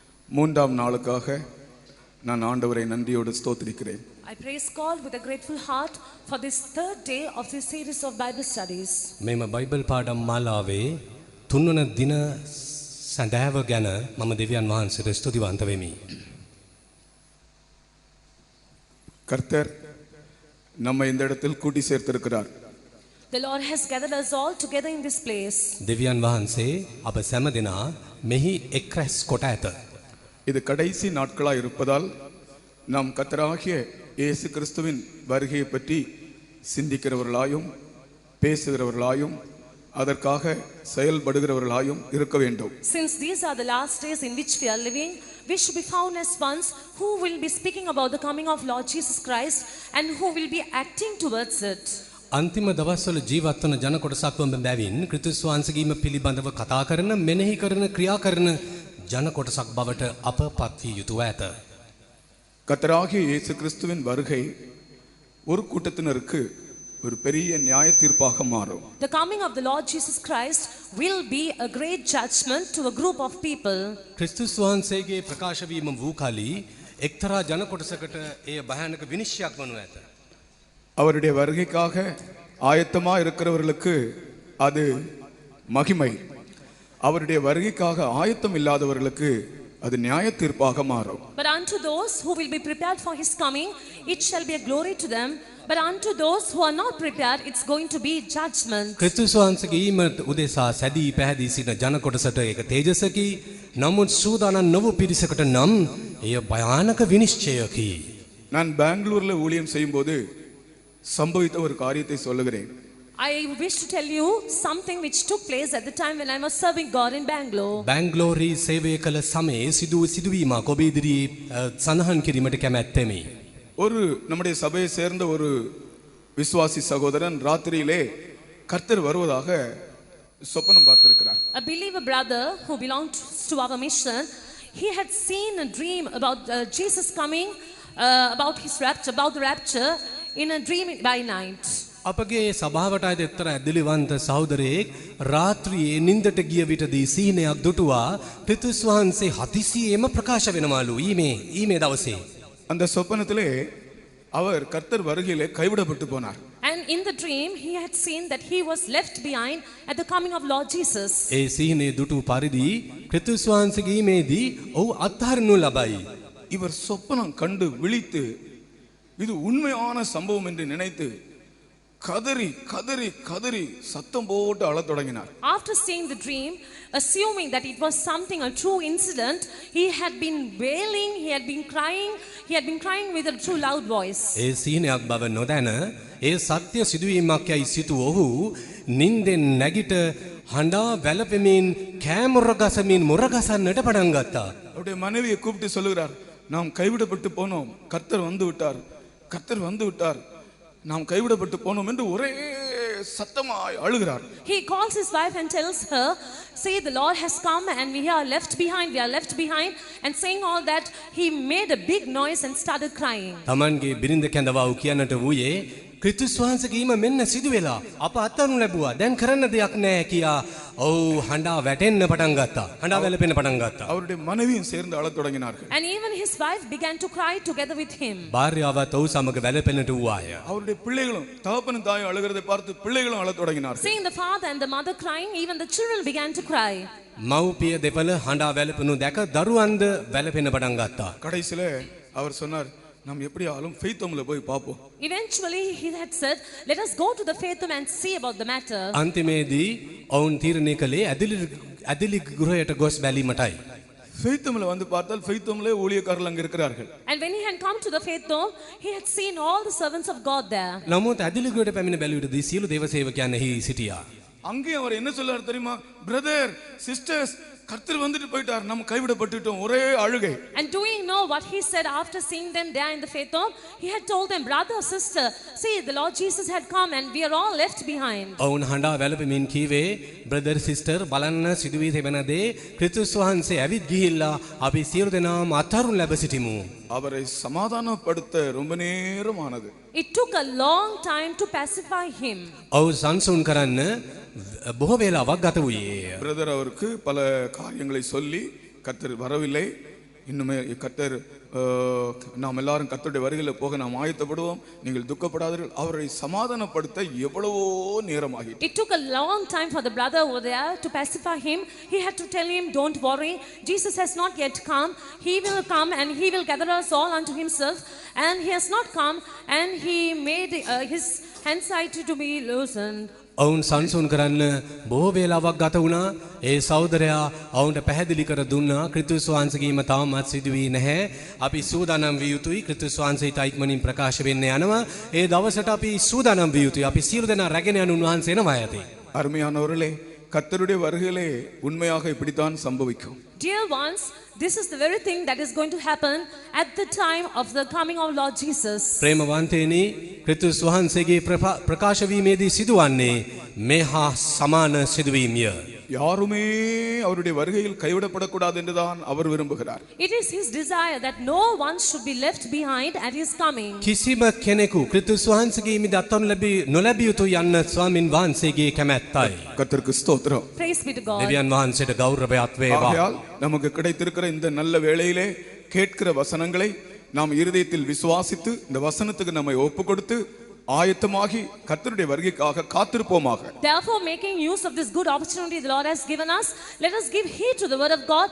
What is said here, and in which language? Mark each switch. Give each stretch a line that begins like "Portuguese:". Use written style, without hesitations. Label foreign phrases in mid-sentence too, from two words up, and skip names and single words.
Tamil: மூன்றாம் நாளுக்காக நான் ஆண்டவரை நன்றியோடு ஸ்தோத்திரிக்கிறேன்.
English: I praise God with a grateful heart for this third day of this series of Bible studies.
Sinhala: මෙම බයිබල් පාඩම් මාලාවේ තුන්වන දින සඳහව ගැන මම දෙවියන් වහන්සේට ස්තුතිවන්ත වෙමි.
Tamil: கர்த்தர் நம்மை இந்த இடத்தில் கூட்டி சேர்த்திருக்கிறார்.
English: The Lord has gathered us all together in this place.
Sinhala: දෙවියන් වහන්සේ අප සෑම දෙනා මෙහි එක් රැස් කොට ඇත.
Tamil: இது கடைசி நாட்களாய் இருப்பதால் நாம் கர்த்தராகிய இயேசு கிறிஸ்துவின் வருகையை பற்றி சிந்திக்கிறவர்களாயும் பேசுகிறவர்களாயும் அதற்காக செயல்படுகிறவர்களாயும் இருக்க வேண்டும்.
English: Since these are the last days in which we are living, we should be found as ones who will be speaking about the coming of Lord Jesus Christ and who will be acting towards it.
Sinhala: අන්තිම දවස්වල ජීවත් වන ජන කොටසක් වන බැවින් ක්‍රිස්තුස් වහන්සේගේම පිළිබඳව කතා කරන, මෙනෙහි කරන, ක්‍රියා කරන ජන කොටසක් බවට අප පත් විය යුතුව ඇත.
Tamil: கர்த்தராகிய இயேசு கிறிஸ்துவின் வருகை ஒரு கூட்டத்தினருக்கு ஒரு பெரிய நியாய தீர்ப்பாக மாறும்.
English: The coming of the Lord Jesus Christ will be a great judgment to a group of people.
Sinhala: ක්‍රිස්තුස් වහන්සේගේ ප්‍රකාශ වීම වූ කලී එක්තරා ජන කොටසකට එය භයානක විනිශ්චයක් වනු ඇත.
Tamil: அவருடைய வருகைக்காக ஆயத்தமா இருக்கிறவர்களுக்கு அது மகிமை. அவருடைய வருகைக்காக ஆயத்தம் இல்லாதவர்களுக்கு அது நியாய தீர்ப்பாக மாறும்.
English: But unto those who will be prepared for his coming, it shall be a glory to them. But unto those who are not prepared, it's going to be judgment.
Sinhala: ක්‍රිස්තුස් වහන්සේගේ ඊමට උදෙසා සැදී පැහැදී සිටින ජන කොටසට ඒක තේජසකි. නමුත් සූදානම් නොවු පිරිසකට නම් එය භයානක විනිශ්චයකි.
Tamil: நான் பெங்களூர்ல ஊழியம் செய்யும்போது சம்பவித்த ஒரு காரியத்தை சொல்லுகிறேன்.
English: I wish to tell you something which took place at the time when I was serving God in Bangalore.
Sinhala: බැංගලෝරී සේවය කළ සමයේ සිදුවීමක් ඔබ ඉදිරියේ සඳහන් කිරීමට කැමැත්තෙමි.
Tamil: ஒரு நம்முடைய சபையை சேர்ந்த ஒரு விசுவாசி சகோதரன் ராத்திரியிலே கர்த்தர் வருவதாக சொப்பனம் பார்த்திருக்கிறார்.
English: A believer brother who belonged to our mission, he had seen a dream about Jesus coming, about his rapture, about the rapture in a dream by night.
Sinhala: අපගේ සභාවට අයද එක්තරා ඇදලිවන්ත සහෝදරයෙක් රාත්‍රියේ නින්දට ගිය විටදී සිහිනයක් දුටුවා ක්‍රිස්තුස් වහන්සේ හදිසියෙම ප්‍රකාශ වෙනවලු ඊමේ දවසේ.
Tamil: அந்த சொப்பனத்திலே அவர் கர்த்தர் வருகையிலே கைவிடப்பட்டு போனார்.
English: And in the dream he had seen that he was left behind at the coming of Lord Jesus.
Sinhala: ඒ සිහිනේ දුටු පරිදි ක්‍රිස්තුස් වහන්සේගේ ඊමේදී ඔහු අත්හරිනු ලබයි.
Tamil: இவர் சொப்பனம் கண்டு விழித்து இது உண்மையான சம்பவம் என்று நினைத்து கதறி கதறி கதறி சத்தம் போட்டு அழத் தொடங்கினார்.
English: After seeing the dream, assuming that it was something, a true incident, he had been wailing, he had been crying with a true loud voice.
Sinhala: ඒ සිහිනයක් බව නොදැන ඒ සත්‍ය සිදුවීමක් යයි සිතූ ඔහු නින්දෙන් නැගිට හඬා වැළපෙමින් කෑමොර ගසමින් මොර ගසන්නට පටන් ගත්තා.
Tamil: அவருடைய மனைவியை கூப்பிட்டு சொல்லுகிறார், நாம் கைவிடப்பட்டு போனோம், கர்த்தர் வந்து விட்டார், கர்த்தர் வந்து விட்டார், நாம் கைவிடப்பட்டு போனோம் என்று ஒரே சத்தமாய் அழுகிறார்.
English: He calls his wife and tells her, say the Lord has come and we are left behind, and saying all that, he made a big noise and started crying.
Sinhala: තමන්ගේ බිරිඳ කැඳවව් කියන්නට වූයේ ක්‍රිස්තුස් වහන්සේගේ ඊම මෙන්න සිදු වෙලා අප අත්හරිනු ලැබුවා. දැන් කරන්න දෙයක් නැහැ කියා ඔව් හඬා වැටෙන්න පටන් ගත්තා. හඬා වැළපෙන්න පටන් ගත්තා.
Tamil: அவருடைய மனைவியும் சேர்ந்து அழத் தொடங்கினார்கள்.
English: And even his wife began to cry together with him.
Sinhala: භාර්යාවත් ඔහු සමග වැළපෙන්නට වූවාය.
Tamil: அவருடைய பிள்ளைகளும் தகப்பனும் தாயும் அழுகிறதை பார்த்து பிள்ளைகளும் அழத் தொடங்கினார்கள்.
English: Seeing the father and the mother crying, even the children began to cry.
Sinhala: මව්පිය දෙපළ හඬා වැළපෙනු දැක දරුවන්ද වැළපෙන්න පටන් ගත්තා.
Tamil: கடைசியில அவர் சொன்னார், நாம் எப்படி ஆளும் ஃபெய்த்தோம்ல போய் பாப்போம்.
English: Eventually he had said, let us go to the faith home and see about the matter.
Sinhala: අන්තිමේදී ඔවුන් තීරණය කළේ ඇදලි ගෘහයට ගොස් බැලීමටයි.
Tamil: ஃபெய்த்தோம்ல வந்து பார்த்தால் ஃபெய்த்தோம்ல ஊழியக்காரர்கள் அங்க இருக்கிறார்கள்.
English: And when he had come to the faith home, he had seen all the servants of God there.
Sinhala: නමුත් ඇදලි ගෘහයට පැමිණ බැලුවේදී සියලු දේව සේවකයන් එහි සිටියා.
Tamil: அங்கே அவர் என்ன சொல்றாரு தெரியுமா?
English: brother sisters,
Tamil: கர்த்தர் வந்துட்டு போயிட்டார், நம்ம கைவிடப்பட்டுட்டோம், ஒரே அழுகை.
English: And do you know what he said after seeing them there in the faith home? He had told them, brother, sister, see the Lord Jesus had come and we are all left behind.
Sinhala: ඔවුන් හඬා වැළපෙමින් කීවේ
English: brother sister
Sinhala: බලන්න සිදුවී තිබෙන දේ ක්‍රිස්තුස් වහන්සේ ඇවිත් ගිහිල්ලා අපි සියලු දෙනාම අත්හරිනු ලැබ සිටිමු.
Tamil: அவரை சமாதானப்படுத்த ரொம்ப நேரமானது.
English: It took a long time to pacify him.
Sinhala: ඔව් සංසුන් කරන්න බොහෝ වේලාවක් ගත වූයේ.
Tamil: பிரதர் அவருக்கு பல காரியங்களை சொல்லி கர்த்தர் வரவில்லை, இன்னுமே கர்த்தர் நாம் எல்லாரும் கர்த்தருடைய வருகையில் போக நாம் ஆயத்தப்படுவோம், நீங்கள் துக்கப்படாதீர்கள். அவரை சமாதானப்படுத்த எவ்வளவோ நேரமாகி.
English: It took a long time for the brother over there to pacify him. He had to tell him, don't worry, Jesus has not yet come. He will come and he will gather us all unto himself. And he has not come, and he made his anxiety to be loosened.
Sinhala: ඔවුන් සංසුන් කරන්න බොහෝ වේලාවක් ගත වුණා. ඒ සහෝදරයා ඔවුන්ට පැහැදිලි කර දුන්නා ක්‍රිස්තුස් වහන්සේගේම තාමත් සිදු වී නැහැ. අපි සූදානම් විය යුතුයි. ක්‍රිස්තුස් වහන්සේට ඉක්මනින් ප්‍රකාශ වෙන්න යනවා. ඒ දවසට අපි සූදානම් විය යුතුයි. අපි සියලු දෙනා රැගෙන යන උන්වහන්සේ එනවා යතේ.
Tamil: அருமையானவர்களே, கர்த்தருடைய வருகையிலே உண்மையாக இப்படித்தான் சம்பவிக்கும்.
English: Dear ones, this is the very thing that is going to happen at the time of the coming of Lord Jesus.
Sinhala: ප්‍රේමවන්තයනි, ක්‍රිස්තුස් වහන්සේගේ ප්‍රකාශ වීමේදී සිදුවන්නේ මේ හා සමාන සිදුවීමය.
Tamil: யாருமே அவருடைய வருகையில் கைவிடப்படக்கூடாது என்றுதான் அவர் விரும்புகிறார்.
English: It is his desire that no one should be left behind at his coming.
Sinhala: කිසිම කෙනෙකු ක්‍රිස්තුස් වහන්සේගේ හිමි දත්වනු නොලැබිය යුතු යන්න ස්වාමින් වහන්සේගේ කැමැත්තයි.
Tamil: கர்த்தருக்கு ஸ்தோத்திரம்.
English: Praise be to God.
Sinhala: දෙවියන් වහන්සේට ගෞරවයක් වේවා.
Tamil: ஆகையால் நமக்கு கிடைத்திருக்கிற இந்த நல்ல வேளையிலே கேட்கிற வசனங்களை நாம் இருதயத்தில் விசுவாசித்து இந்த வசனத்துக்கு நம்மை ஒப்பு கொடுத்து ஆயத்தமாகி கர்த்தருடைய வருகைக்காக காத்திருப்போமாக.
English: Therefore, making use of this good opportunity the Lord has given us, let us give heed to the word of God.